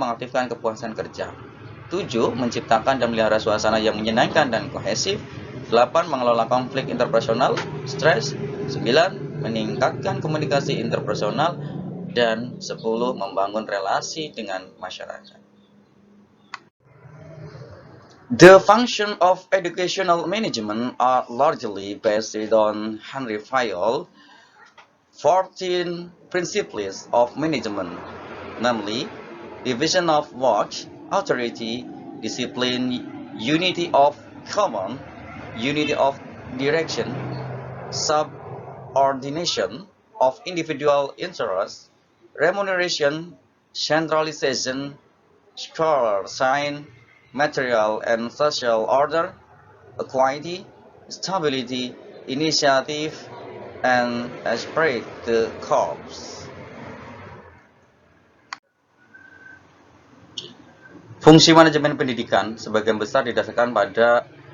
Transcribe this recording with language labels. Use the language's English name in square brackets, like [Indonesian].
[Indonesian] Mengaktifkan kepuasan kerja. 7. Menciptakan dan melihara suasana yang menyenangkan dan kohesif. 8. Mengelola konflik interpersonal, stres. 9. Meningkatkan komunikasi interpersonal. Dan 10. Membangun relasi dengan masyarakat. [English] The function of educational management are largely based on Henry Fayol 14 principles of management, namely division of work, authority, discipline, unity of command, unity of direction, subordination of individual interests, remuneration, centralization, scholar sign, material and social order, equity, stability, initiative, and esprit de corps. [Indonesian] Fungsi manajemen pendidikan sebagian besar didasarkan pada